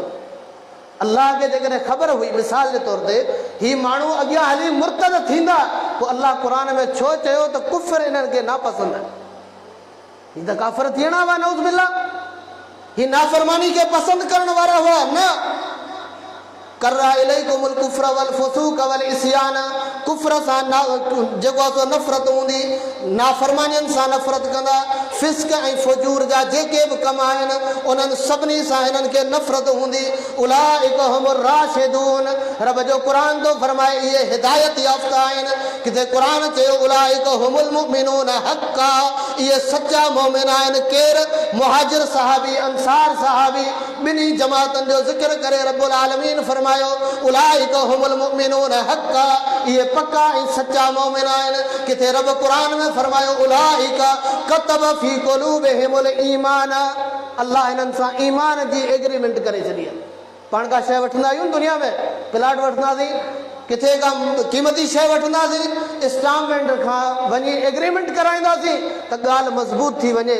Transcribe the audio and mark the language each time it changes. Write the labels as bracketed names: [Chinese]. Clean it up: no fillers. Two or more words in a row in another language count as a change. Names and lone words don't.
[Sindhi] अल्लाह खे जेकॾहिं ख़बर हुई, मिसाल जे तौर ते ही माण्हू अॻियां हली मुर्तद थींदा, पोइ अल्लाह क़ुरान में छो चयो त कुफ़र इन्हनि खे नापसंद आहे? ही त काफ़िर थियणा हुआ, [Arabic] نعوذ بالله. [Sindhi] ही नाफ़रमानी खे पसंदि करण वारा हुआ न। [Arabic] كره إليكم الكفر والفسوق والعصيان, [Sindhi] कुफ्र सां जेको आहे नफ़रत हूंदी, नाफ़रमानियुनि सां नफ़रत कंदा। फिस्क ऐं फजूर जा जेके बि कम आहिनि उन्हनि सभिनी सां हिननि खे नफ़रत हूंदी। [Arabic] أولئك هم الراشدون, [Sindhi] रब जो क़ुरान थो फरमाए इहे हिदायत याफ़्ता आहिनि। किथे क़ुरान चयो [Arabic] أولئك هم المؤمنون حقا, [Sindhi] इहे सचा मोमिन आहिनि। केरु? मुहाजिर सहाबी, अंसार सहाबी, ॿिन्ही जमातनि जो ज़िक्र करे [Arabic] رب العالمين [Sindhi] फरमायो [Arabic] أولئك هم المؤمنون حقا, [Sindhi] इहे पक्का ऐं सच्चा मोमिन आहिनि। किथे रब क़ुरान में फरमायो [Arabic] أولئك كتب في قلوبهم الإيمان, [Sindhi] अल्लाह हिननि सां ईमान जी एग्रीमेंट करे छॾी आहे। पाण का शइ वठंदा आहियूं दुनिया में, प्लाट वठंदासीं, किथे का क़ीमती शइ वठंदासीं, इंस्टॉलमेंट खां वञी एग्रीमेंट कराईंदासीं त ॻाल्हि मज़बूत थी वञे।